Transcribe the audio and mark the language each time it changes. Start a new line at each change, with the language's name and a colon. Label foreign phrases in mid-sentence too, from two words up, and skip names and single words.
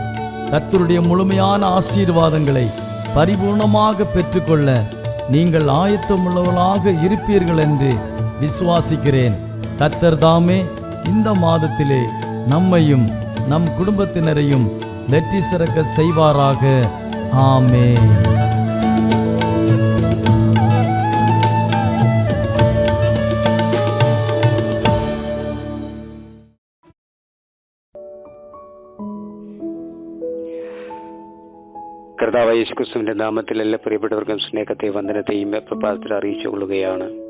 Tamil: கர்த்தருடைய முழுமையான ஆசீர்வாதங்களை பரிபூர்ணமாக பெற்றுக்கொள்ள நீங்கள் ஆயத்தமுள்ளவர்களாக இருப்பீர்கள் என்று விசுவாசிக்கிறேன். கர்த்தர் தாமே இந்த மாதத்திலே நம்மையும் நம் குடும்பத்தினரையும் வெற்றி சிறக்க செய்வாராக. ஆமென்.
Malayalam: കർത്താവായ യേശുക്രിസ്തുവിന്റെ നാമത്തിൽ എല്ലാ പ്രിയപ്പെട്ടവർക്കും സ്നേഹത്തെ വന്ദനത്തെയും പ്രഭാതത്തിൽ അറിയിച്ചുകൊള്ളുകയാണ്.